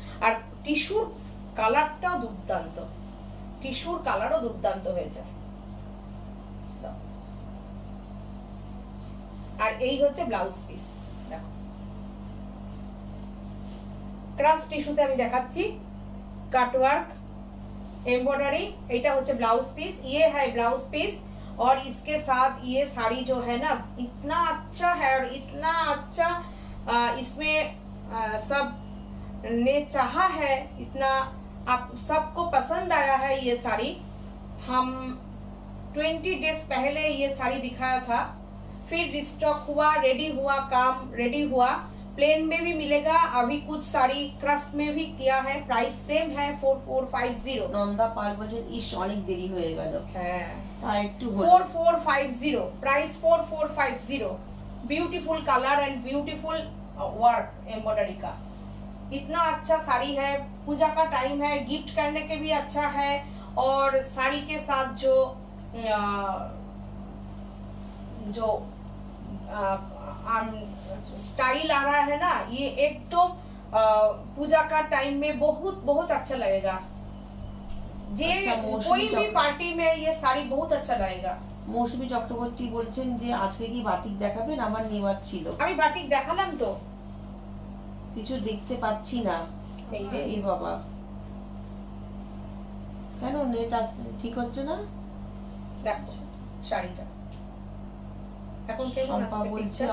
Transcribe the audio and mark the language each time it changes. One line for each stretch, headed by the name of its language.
Bangla: আর টিস্যুর কালারটাও দুর্দান্ত, টিস্যুর কালারও দুর্দান্ত হয়েছে। আর এই হচ্ছে ব্লাউজ পিস, দেখো ক্রাশ টিস্যুতে আমি দেখাচ্ছি, কাটওয়ার্ক एम्ब्रॉयडरी। এটা হচ্ছে ব্লাউজ পিস,
Hindi: ये है ब्लाउज पीस और इसके साथ ये साड़ी जो है ना इतना अच्छा है और इतना अच्छा इसमें सब ने चाहा है, इतना आप सबको पसंद आया है ये साड़ी। हम 20 डेज पहले ये साड़ी दिखाया था, फिर रिस्टॉक हुआ, रेडी हुआ, काम रेडी हुआ। प्लेन में भी मिलेगा, अभी कुछ साड़ी क्रस्ट में भी किया है, प्राइस सेम है 4450।
Bangla: নন্দা পাল বলছেন ইস অনেক দেরি হয়ে গেল। হ্যাঁ একটু
English: 4450 price 4450 beautiful colour and beautiful work embroidery का।
Hindi: इतना अच्छा साड़ी है, पूजा का टाइम है, गिफ्ट करने के भी अच्छा है। और साड़ी के साथ जो स्टाइल आ रहा है ना, ये एकदम पूजा का टाइम में बहुत बहुत अच्छा लगेगा।
Bangla: যে
Hindi: कोई भी पार्टी में ये साड़ी बहुत अच्छा लगेगा।
Bangla: মৌসুমী চক্রবর্তী বলছেন যে আজকে কি বাটিক দেখাবেন, আমার নেওয়ার ছিল। আমি বাটিক দেখালাম তো, কিছু দেখতে পাচ্ছি না। এই বাবা, কেন নেট আসছে ঠিক হচ্ছে না? দেখো শাড়িটা এখন কেমন আসছে পিকচার?